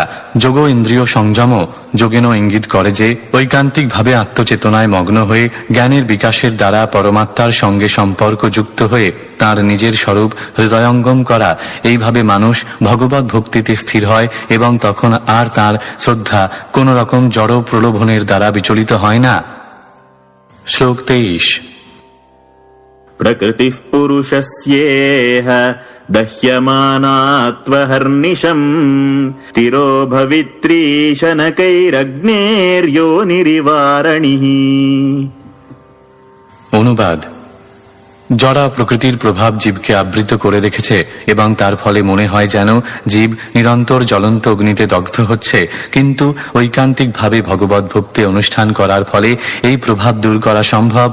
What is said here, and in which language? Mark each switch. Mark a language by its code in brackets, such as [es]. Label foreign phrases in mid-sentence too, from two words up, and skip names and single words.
[bn] যোগ ইন্দ্রিয় সংযম যোগেন ইঙ্গিত করে যে ঐকান্তিকভাবে আত্মচেতনায় মগ্ন হয়ে জ্ঞানের বিকাশের দ্বারা পরমাত্মার সঙ্গে সম্পর্ক যুক্ত হয়ে তার নিজের স্বরূপ হৃদয়ঙ্গম করা। এইভাবে মানুষ ভগবত ভক্তিতে স্থির হয় এবং তখন আর তার শ্রদ্ধা কোন রকম জড় প্রলোভনের দ্বারা বিচলিত হয় না। শ্লোক 23। [sa] प्रकृतिः पुरुषस्येह दह्यमानात्वहर्निशम् तिरो भवित्रीशनकैरग्नेर्योनिरिवारणिः। [bn] অনুবাদ: জড়া প্রকৃতির প্রভাব জীবকে আবৃত করে রেখেছে এবং তার ফলে মনে হয় যেন জীব নিরন্তর জ্বলন্ত অগ্নিতে দগ্ধ হচ্ছে। কিন্তু ঐকান্তিকভাবে ভগবত ভক্তি অনুষ্ঠান করার ফলে এই প্রভাব দূর করা সম্ভব।